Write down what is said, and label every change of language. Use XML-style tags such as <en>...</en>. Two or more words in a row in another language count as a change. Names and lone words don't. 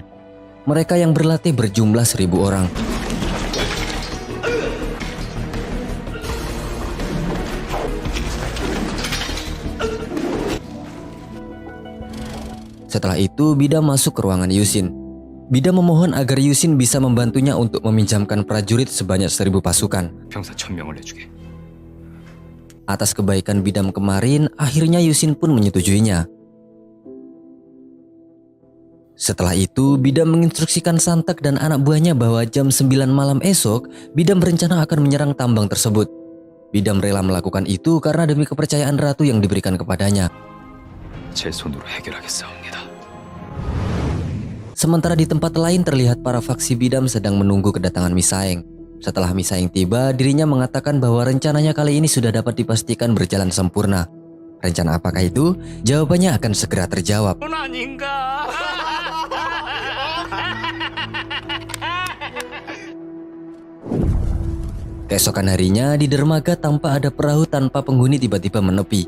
<id>Mereka yang berlatih berjumlah 1000 orang. Setelah itu, Bidam masuk ke ruangan Yusin. Bidam memohon agar Yusin bisa membantunya untuk meminjamkan prajurit sebanyak 1000 pasukan.</id> <ko>병사 1000명을 내주게.</ko> <id>Atas kebaikan Bidam kemarin, akhirnya Yusin pun menyetujuinya. Setelah itu, Bidam menginstruksikan Santak dan anak buahnya bahwa jam 9 malam esok, Bidam berencana akan menyerang tambang tersebut. Bidam rela melakukan itu karena demi kepercayaan Ratu yang diberikan kepadanya.</id> <ko>제 손으로 해결하겠사옵니다.</ko> <id>Sementara di tempat lain terlihat para faksi Bidam sedang menunggu kedatangan Misaeng. Setelah Misaeng tiba, dirinya mengatakan bahwa rencananya kali ini sudah dapat dipastikan berjalan sempurna. Rencana apakah itu? Jawabannya akan segera terjawab. Keesokan harinya, di dermaga tanpa ada perahu tanpa penghuni tiba-tiba menepi.</id>